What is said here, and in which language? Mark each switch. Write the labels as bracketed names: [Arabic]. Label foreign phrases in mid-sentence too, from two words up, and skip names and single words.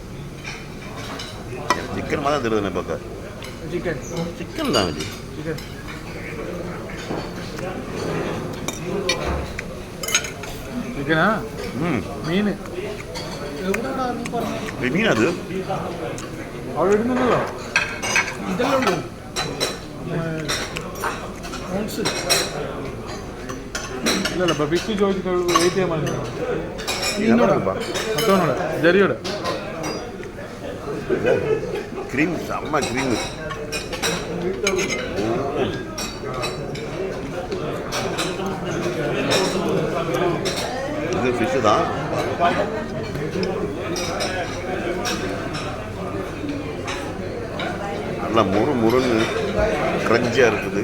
[Tamil] சிக்கன் மாதிரி தான் தெரியுதுண்ணே பார்க்க. சிக்கன் சிக்கன் தான் ஜெய். சிக்கன் சிக்கனா? மீன். மீன் அது [Malayalam] അവിടെ ഇടുന്നുണ്ടല്ലോ. ഇതെല്ലാം ഉള്ളൂ. ഇല്ലല്ല, ഇപ്പം ഫിഷ് ചോദിച്ചിട്ട് വെയിറ്റ് ചെയ്യാൻ പറഞ്ഞു. മറ്റവനോടെ ജെറിയോടെ [Tamil] க்ரீம், செம்ம க்ரீம். இது ஃபிஷ்ஷு தான். நல்லா முறுன்னு க்ரன்ச்சியாக இருக்குது.